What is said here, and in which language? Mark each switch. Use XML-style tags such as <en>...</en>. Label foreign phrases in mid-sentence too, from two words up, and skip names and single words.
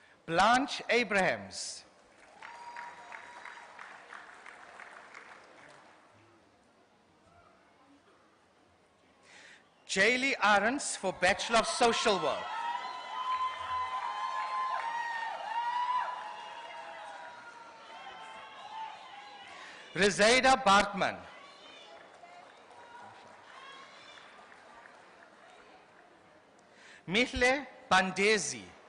<en>Blanche Abrahams. Jaylee Arons for Bachelor of Social Work. Rizaida Bartman. Mihle Bandezi.</en>